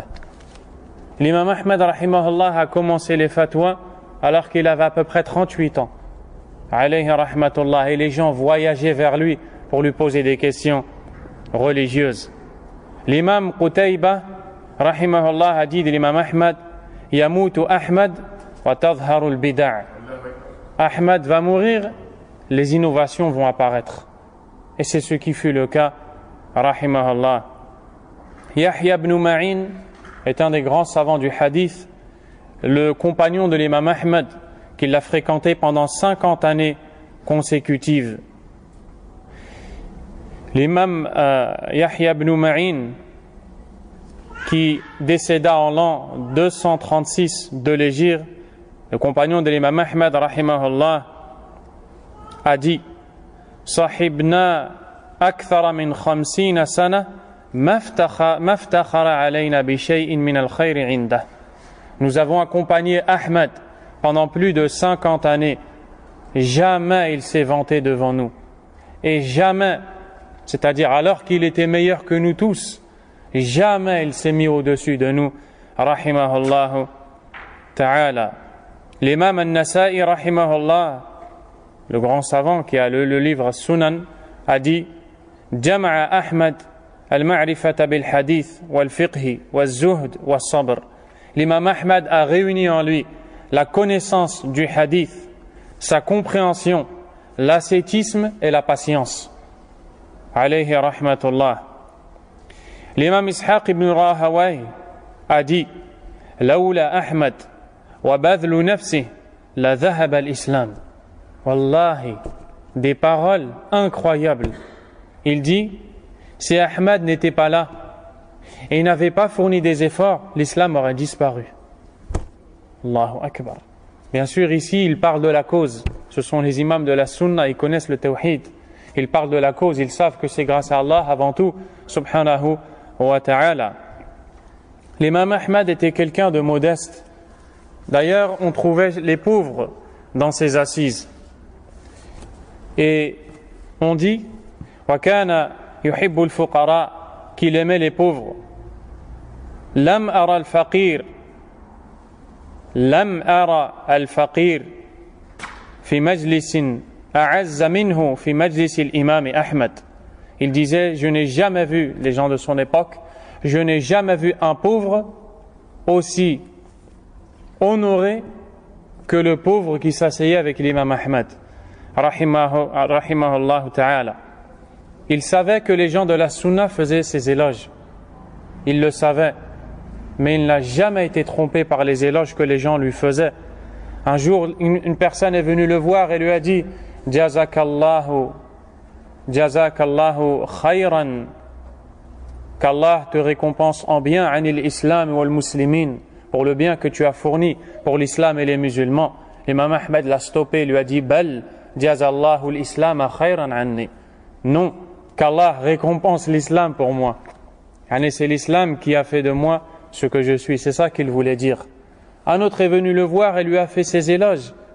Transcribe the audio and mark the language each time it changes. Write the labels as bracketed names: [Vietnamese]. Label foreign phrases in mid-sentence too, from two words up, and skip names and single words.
[French] L'imam Ahmad rahimahullah a commencé les fatwas alors qu'il avait à peu près 38 ans. [Arabic] عليه رحمة الله. [French] Et les gens voyageaient vers lui pour lui poser des questions religieuses. L'imam Qutayba rahimahullah a dit de l'imam Ahmad: [Arabic] يموت أحمد وتظهر البدع'. [French] Ahmad va mourir, les innovations vont apparaître. Et c'est ce qui fut le cas, rahimahullah. Yahya ibn Ma'in est un des grands savants du hadith, le compagnon de l'imam Ahmad, qui l'a fréquenté pendant 50 années consécutives. L'imam Yahya ibn Ma'in, qui décéda en l'an 236 de l'Hégire, le compagnon de l'imam Ahmad rahimahullah, a dit: [Arabic] صحبنا أكثر من 50 سنة ما افتخر علينا بشيء من الخير عنده. [French] Nous avons accompagné Ahmad pendant plus de 50 années. Jamais il s'est vanté devant nous. Et jamais, c'est-à-dire alors qu'il était meilleur que nous tous, jamais il s'est mis au-dessus de nous. [Arabic] رحمه الله تعالى. [French] L'imam Al-Nasa'i rahimahullah, le grand savant qui a le livre Sunan, a dit: [Arabic] جمع أحمد المعرفة بالحديث والفقه والزهد والصبر. [French] L'imam Ahmad a réuni en lui la connaissance du hadith, sa compréhension, l'ascétisme et la patience. [Arabic] عليه رحمة الله. [French] L'imam Ishaq ibn Rahawayh a dit: [Arabic] لولا أحمد وبذل نفسي لذهب الإسلام. [French] Wallahi, des paroles incroyables. Il dit: si Ahmad n'était pas là et il n'avait pas fourni des efforts, l'islam aurait disparu. [Arabic] الله أكبر. [French] Bien sûr, ici, il parle de la cause. Ce sont les imams de la sunna, ils connaissent le tawhid. Ils parlent de la cause, ils savent que c'est grâce à Allah avant tout, [Arabic] سبحانه وتعالى. [French] L'imam Ahmad était quelqu'un de modeste. D'ailleurs, on trouvait les pauvres dans ses assises. Et on dit [Arabic] وَكَانَ يُحِبُّ الْفُقَرَاء [French] qu'il aimait les pauvres. [Arabic] لَمْ أَرَى الْفَقِيرِ لَمْ أَرَى الْفَقِيرِ في مجلس أعز منه في مجلس الإمام أحمد. [French] Il disait, je n'ai jamais vu, les gens de son époque, je n'ai jamais vu un pauvre aussi honoré que le pauvre qui s'asseyait avec l'imam Ahmad, [Arabic] رحمه الله تعالى. [French] Il savait que les gens de la sunna faisaient ses éloges. Il le savait, mais il n'a jamais été trompé par les éloges que les gens lui faisaient. Un jour, une personne est venue le voir et lui a dit [Arabic] جزاك الله خيرا, [French] qu'Allah te récompense en bien [Arabic] عن الإسلام والمسلمين, [French] pour le bien que tu as fourni pour l'islam et les musulmans. L'imam Ahmed l'a stoppé, lui a dit [Arabic] بل جزى الله الإسلام خيرا عني. [French] Non, qu'Allah récompense l'islam pour moi. C'est l'islam qui a fait de moi ce que je suis. C'est ça qu'il voulait dire. Un autre est venu le voir et lui a fait ses éloges.